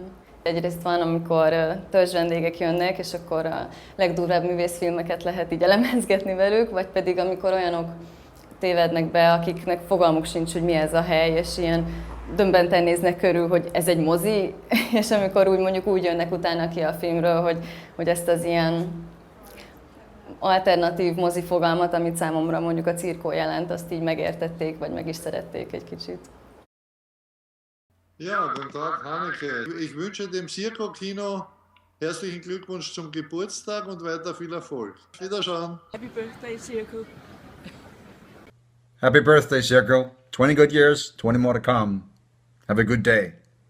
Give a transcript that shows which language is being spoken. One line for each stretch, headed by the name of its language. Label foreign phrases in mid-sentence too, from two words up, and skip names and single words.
Hungarian: Egyrészt van, amikor törzsvendégek jönnek, és akkor a legdurvább művészfilmeket lehet így elemezgetni velük, vagy pedig amikor olyanok tévednek be, akiknek fogalmuk sincs, hogy mi ez a hely, és ilyen döbbenten néznek körül, hogy ez egy mozi, és amikor úgy jönnek utána ki a filmről, hogy ezt az ilyen alternatív mozi fogalmat, amit számomra mondjuk a cirkó jelent, azt így megértették, vagy meg is szerették egy kicsit.
German: Ja, guten Tag, Hanneke. Ich wünsche dem Circo-Kino herzlichen Glückwunsch zum Geburtstag und weiter viel Erfolg. Wiederschauen.
English: Happy birthday, Circo. Happy birthday, Circo. 20 good years, 20 more to come. Have a good day.